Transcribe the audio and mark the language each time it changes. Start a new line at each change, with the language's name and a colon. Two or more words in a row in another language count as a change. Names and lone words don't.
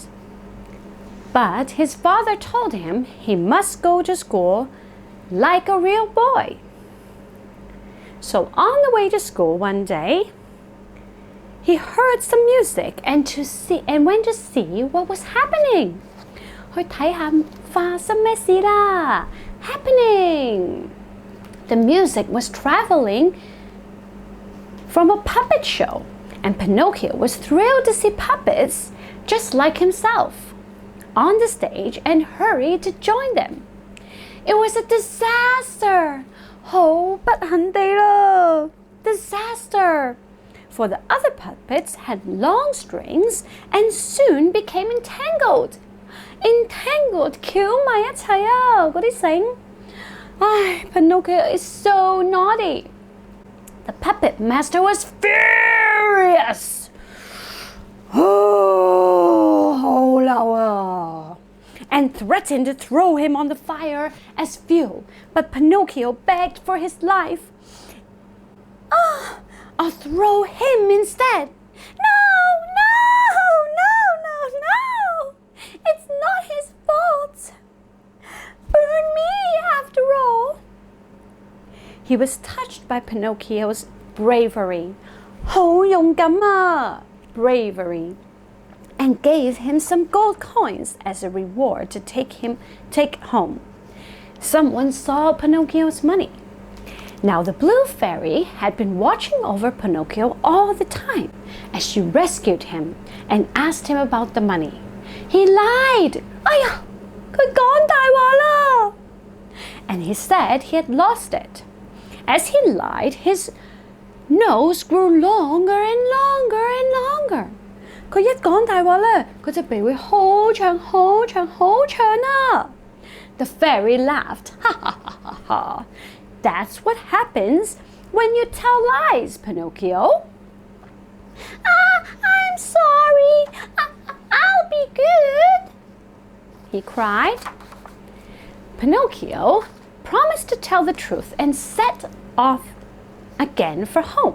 English: But his father told him he must go to school like a real boy. So on the way to school one day, he heard some music and went to see what was happening.
Cantonese: 去睇下發生咩事啦 Happening.
English: The music was traveling from a puppet show, and Pinocchio was thrilled to see puppets just like himself on the stage and hurried to join them. It was a disaster.
Cantonese: 好不幸地啦 Disaster.
English: For the other puppets had long strings and soon became entangled.
Cantonese: Entangled 翹埋一齊啊嗰啲繩。
English: 唉 Pinocchio is so naughty. The puppet master was furious.
Cantonese: 好嬲啊
English: and threatened to throw him on the fire as fuel. But Pinocchio begged for his life. I'll throw him instead. No. It's not his fault. Burn me after all. He was touched by Pinocchio's bravery.
Cantonese: 好勇敢啊 Bravery.
English: And gave him some gold coins as a reward to take home. Someone saw Pinocchio's money. Now the blue fairy had been watching over Pinocchio all the time as she rescued him and asked him about the money. He lied.
Cantonese: 哎呀，佢講大話啦
English: And he said he had lost it. As he lied, his nose grew longer and longer and longer.
Cantonese: 佢一講大話咧，佢隻鼻會好長好長好長啊
English: The fairy laughed. Ha ha ha ha ha. That's what happens when you tell lies, Pinocchio. I'm sorry. I'll be good, he cried. Pinocchio promised to tell the truth and set off again for home.